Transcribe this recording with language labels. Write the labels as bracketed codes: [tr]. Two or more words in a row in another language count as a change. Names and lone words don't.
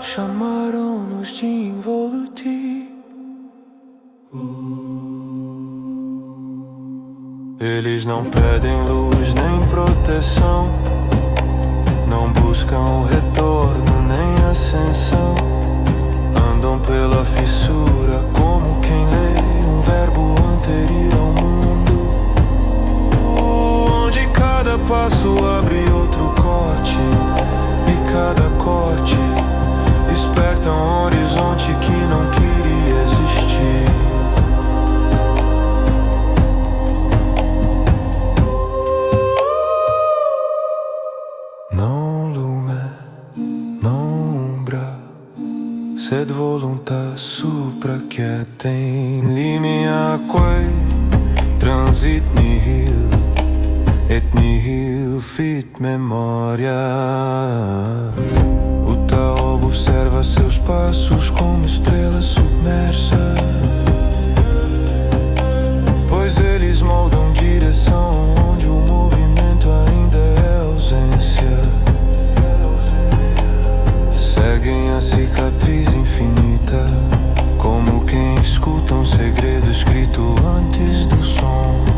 [pt] Chamaram-nos de involuti. Eles não pedem luz nem proteção, não buscam o retorno nem ascensão, andam pela fissura como quem lê um verbo anterior ao mundo, onde cada passo abre outro corte, e cada corte esperta um horizonte que não queria existir. [la] Non lume, non umbra, sed voluntas supra quietem limiaque transit nihil, et nihil fit memoria. [pt] O Tao observa seus passos como estrela submersa, pois eles moldam direção onde o movimento ainda é ausência. Seguem a cicatriz infinita, como quem escuta um segredo escrito antes do som.